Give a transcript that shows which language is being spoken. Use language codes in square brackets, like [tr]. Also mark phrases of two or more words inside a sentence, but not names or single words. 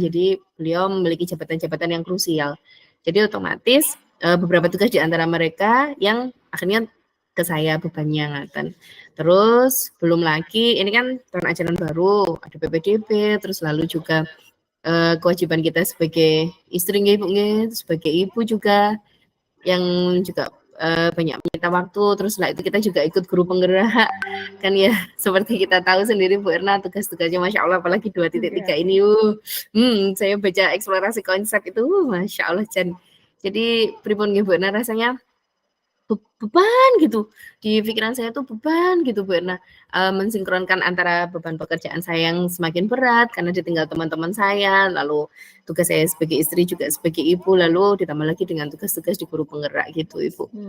[id] Jadi beliau memiliki jabatan-jabatan yang krusial. Jadi otomatis beberapa tugas di antara mereka yang akhirnya ke saya bebannya ngaten. Terus belum lagi ini kan tahun ajaran baru, ada PPDB, terus lalu juga kewajiban kita sebagai istri nggih, Bu nggih, sebagai ibu juga yang juga banyak menyita waktu. Terus setelah itu kita juga ikut guru penggerak kan ya, seperti kita tahu sendiri Bu Erna, tugas-tugasnya [ar] ما شاء الله, [id] apalagi 2.3 ini saya baca eksplorasi konsep itu [ar] ما شاء الله [id] jadi [jv] pripun nggih [id] Bu Erna, rasanya beban gitu di pikiran saya tuh, beban gitu Bu Erna, mensinkronkan antara beban pekerjaan saya yang semakin berat karena ditinggal teman-teman saya, lalu tugas saya sebagai istri juga sebagai ibu, lalu ditambah lagi dengan tugas-tugas di guru penggerak gitu Ibu.